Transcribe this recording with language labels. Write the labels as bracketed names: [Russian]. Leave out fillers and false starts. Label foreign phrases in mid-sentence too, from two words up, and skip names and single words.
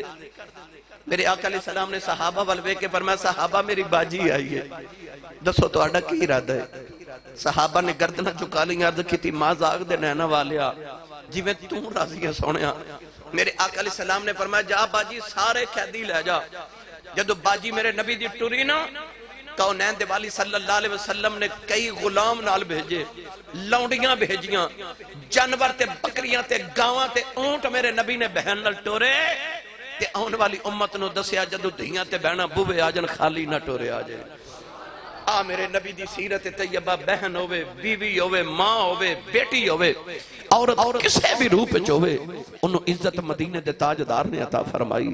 [Punjabi] میرے آقا [Arabic] علیہ سلام [Punjabi] نے صحابہ ول ویکھ کے فرمایا صحابہ میری باجی آئی ہے، دسو تہاڈا کی ارادہ ہے? صحابہ نے گردناں جھکا لی عرض کی ماں جاگ دے نیناں والیا جویں توں راضی ہے سوہنیا. میرے آقا [Arabic] علیہ سلام [Punjabi] نے فرمایا جا باجی سارے قیدی لے جا. جدوں باجی میرے نبی دی ٹری نا کونین دیوالی [Arabic] صلی اللہ علیہ وسلم [Punjabi] نے کئی غلام نال بھیجے، لونڈیاں بھیجیاں، جانور تے بکریاں تے گاواں تے اونٹ میرے نبی نے بہن نال ٹورے تے آؤن والی امت نوں دسیا جدوں دھیاں تے بہناں بوہے آ جان خالی نا ٹورے آ جائے. آ میرے نبی دی سیرت طیبہ بہن ہووے، بیوی ہووے، ماں ہووے، بیٹی ہووے، عورت کسی بھی روپ چ ہووے انہوں نے عزت مدینے دے تاجدار نے عطا فرمائی.